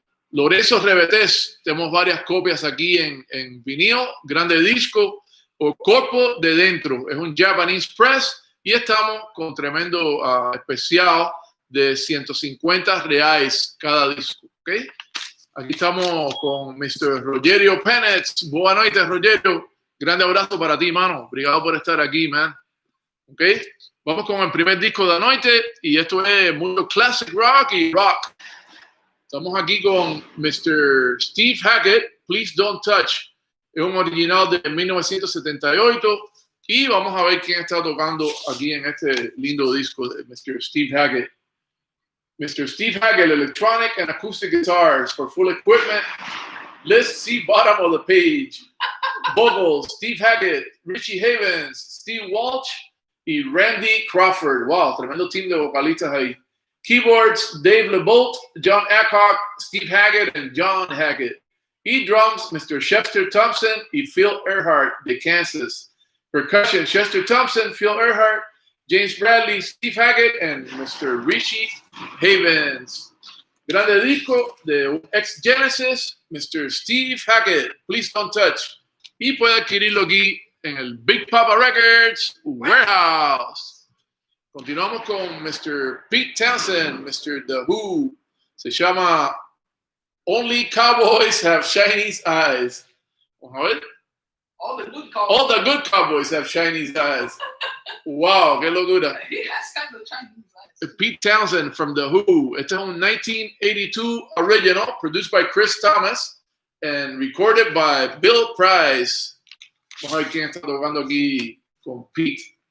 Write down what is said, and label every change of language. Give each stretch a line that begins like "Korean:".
Spanish: Lorenzo Rebetés, tenemos varias copias aquí en vinilo, grande disco, o Corpo de Dentro, es un Japanese Press, y estamos con tremendo especial de R$150 cada disco. ¿Okay? Aquí estamos con Mr. Rogerio Pennetz.
Portuguese: Boa noite,
Spanish: Rogerio. Grande abrazo para ti, mano.
Portuguese: Obrigado por estar aquí,
Spanish: man. ¿Ok? Vamos con el primer disco de la noche, y esto es mucho classic rock y rock. Estamos aquí con Mr.
English: Steve Hackett, Please Don't Touch.
Spanish: Es un original de 1978, y vamos a ver quién está tocando aquí en este lindo disco de Mr.
English: Steve Hackett. Mr. Steve Hackett, electronic and acoustic guitars for full equipment. Let's see bottom of the page. Vocals, Steve Hackett, Richie Havens, Steve Walsh y Randy Crawford.
Spanish: Wow, tremendo team de vocalistas ahí.
English: Keyboards, Dave LeBolt, John Eckhart, Steve Hackett, and John Hackett. Y drums, Mr.
Spanish: Chester Thompson y Phil Earhart de Kansas.
English: Percussion, Chester Thompson, Phil Earhart, James Bradley, Steve Hackett, and Mr.
Spanish: Richie Havens. Grande disco de ex Genesis, Mr.
English: Steve Hackett, Please Don't Touch.
Spanish: Y puede adquirirlo aquí en el Big Papa Records Warehouse. Continuamos con Mr. Pete Townsend, Mr. The Who. Se llama Only Cowboys Have Chinese Eyes. Vamos a ver.
English: All the good cowboys have Chinese eyes. Wow,
Spanish: qué locura.
English: He has kind of Chinese eyes. Pete Townsend from The Who.
Spanish: Este es un
English: 1982 original produced by Chris Thomas and recorded by Bill Price.
Spanish: Vamos a ver quién está tocando aquí con Pete.